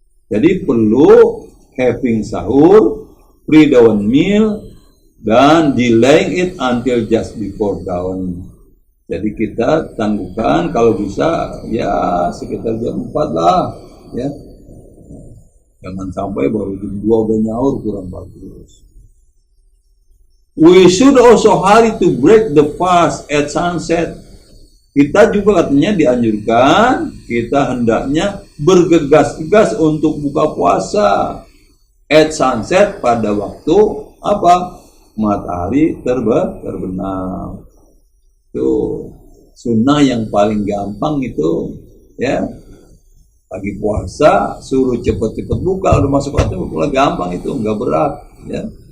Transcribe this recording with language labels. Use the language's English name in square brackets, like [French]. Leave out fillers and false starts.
[English] Jadi perlu having sahur, pre-dawn meal, dan delaying it until just before dawn. [Indonesian] Jadi kita tangguhkan kalau bisa ya sekitar jam 4 lah, ya. Jangan sampai baru jam 2 udah nyaur, kurang bagus. [English] We should also hurry to break the fast at sunset. [Indonesian] Kita juga katanya dianjurkan, kita hendaknya bergegas-gegas untuk buka puasa at sunset pada waktu apa? Matahari terbenam. Tuh sunnah yang paling gampang itu, ya pagi puasa suruh cepet-cepet buka, udah masuk waktu buka, gampang itu, nggak berat, ya.